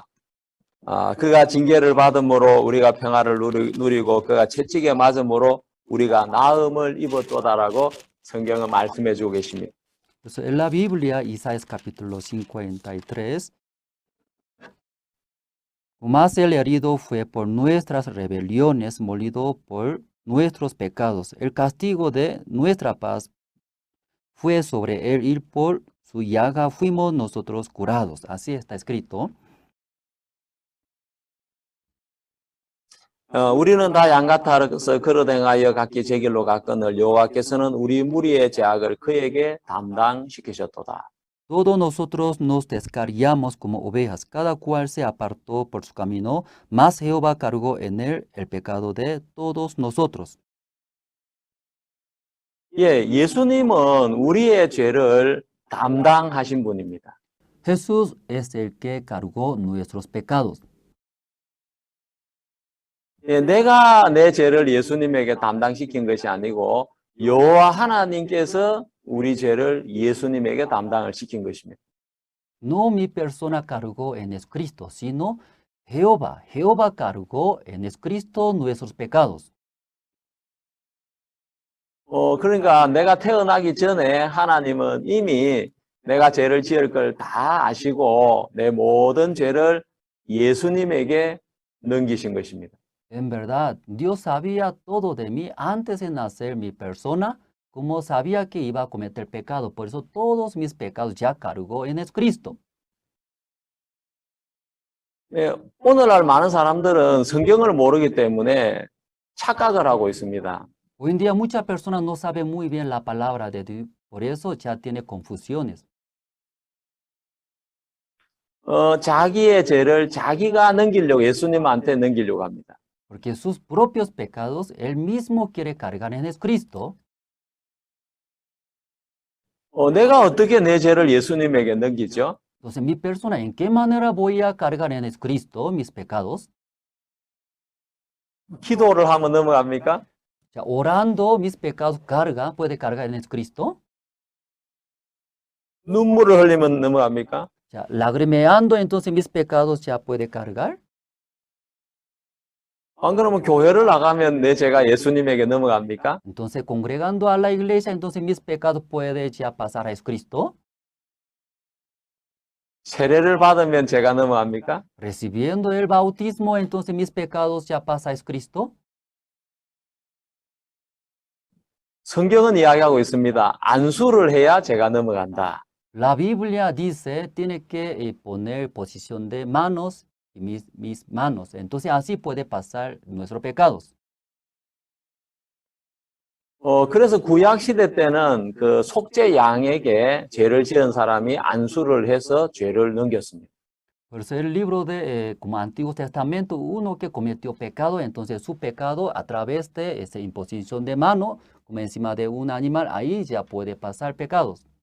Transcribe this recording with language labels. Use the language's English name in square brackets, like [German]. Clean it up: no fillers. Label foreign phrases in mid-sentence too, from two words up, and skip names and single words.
[Korean] 그가 징계를 받음으로 우리가 평화를 누리고 그가 채찍에 맞음으로 우리가 나음을 입었도다라고 성경은 말씀해 주고 계십니다. [Spanish] Entonces, en la Biblia, Isaías capítulo 53, mas el herido fue por nuestras rebeliones, molido por nuestros pecados. El castigo de nuestra paz fue sobre él y por su llaga fuimos nosotros curados. Así está escrito. [Korean] 우리는 다 양같아서 걸어댕하여 각기 제 길로 갔거늘 여호와께서는 우리 무리의 죄악을 그에게 담당시키셨도다. [Spanish] Todos nosotros nos descarriamos como ovejas, cada cual se apartó por su camino, mas Jehová cargó en él el pecado de todos nosotros. [Korean] 예, 예수님은 우리의 죄를 담당하신 분입니다. [Spanish] Jesús es el que cargó nuestros pecados. [Korean] 예, 내가 내 죄를 예수님에게 담당시킨 것이 아니고 여호와 하나님께서 우리 죄를 예수님에게 담당을 시킨 것입니다. [Spanish] No mi persona cargó en Cristo, sino Jehová. Jehová cargó en Cristo nuestros pecados. [Korean] 그러니까 내가 태어나기 전에 하나님은 이미 내가 죄를 지을 걸 다 아시고 내 모든 죄를 예수님에게 넘기신 것입니다. [Spanish] En verdad, Dios sabía todo de mí antes de nacer mi persona, como sabía que iba a cometer pecado. Por eso todos mis pecados ya cargó en Cristo. [Korean] 예, 오늘날 많은 사람들은 성경을 모르기 때문에 착각을 하고 있습니다. [Spanish] Hoy en día muchas personas no saben muy bien la palabra de Dios, por eso ya tiene confusiones. [Korean] 자기의 죄를 자기가 넘기려고 예수님한테 넘기려고 합니다. [Spanish] Porque sus propios pecados él mismo quiere cargar en Cristo. [Korean] 내가 어떻게 내 죄를 예수님에게 넘기죠? [Spanish] Entonces, mi persona, ¿en qué manera voy a cargar en Cristo mis pecados? [Korean] 기도를 하면 넘어갑니까? [Spanish] Ya, orando mis pecados puede cargar en Cristo. [Korean] 눈물을 흘리면 넘어갑니까? [Spanish] Ya, lagrimeando entonces mis pecados ya puede cargar. [Korean] 안 그러면 교회를 나가면 내 죄가 예수님에게 넘어갑니까? [Spanish] Entonces, congregando a la iglesia, entonces mis pecados puede ya pasar a Cristo. [Korean] 세례를 받으면 죄가 넘어갑니까? [Spanish] Recibiendo el bautismo, entonces mis pecados ya pasa a Cristo. [Korean] 성경은 이야기하고 있습니다. 안수를 해야 죄가 넘어간다. [Spanish] La Biblia dice, tiene que poner posición de manos y mis manos. Entonces así puede pasar nuestros pecados. [Korean] 그래서 구약 시대 때는 그 속죄 양에게 죄를 지은 사람이 안수를 해서 죄를 넘겼습니다. [Spanish] Por eso el libro de, como Antiguo Testamento, uno que cometió pecado, entonces su pecado a través de esa imposición de mano, como encima de un animal, ahí ya puede pasar pecados.